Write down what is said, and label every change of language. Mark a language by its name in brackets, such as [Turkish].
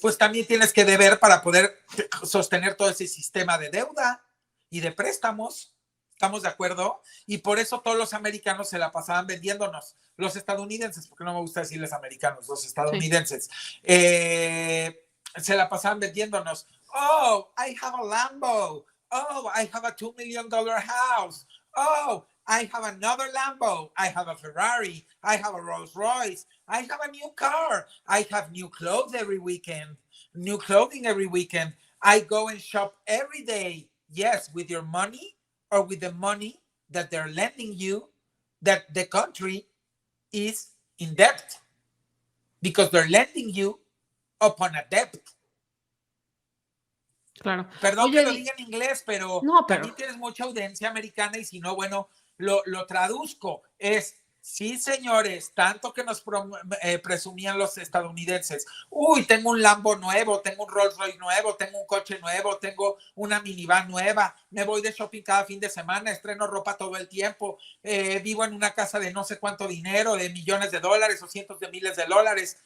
[Spanish] Pues también tienes que deber para poder sostener todo ese sistema de deuda y de préstamos. ¿Estamos de acuerdo? Y por eso todos los americanos se la pasaban vendiéndonos. Los estadounidenses, porque no me gusta decirles americanos, los estadounidenses, se la pasaban vendiéndonos. [English] Oh, I have a Lambo. Oh, I have a $2 million house. Oh, I have another Lambo. I have a Ferrari. I have a Rolls Royce. I have a new car. I have new clothes every weekend. New clothing every weekend. I go and shop every day. Yes, with your money or with the money that they're lending you, that the country is in debt because they're lending you upon a debt. [Spanish] Claro. Perdón que lo diga en inglés, pero no, también tienes mucha audiencia americana y si no, bueno, lo traduzco. Es Sí, señores, tanto que nos presumían los estadounidenses. Uy, tengo un Lambo nuevo, tengo un Rolls Royce nuevo, tengo un coche nuevo, tengo una minivan nueva, me voy de shopping cada fin de semana, estreno ropa todo el tiempo, vivo en una casa de no sé cuánto dinero, de millones de dólares o cientos de miles de dólares.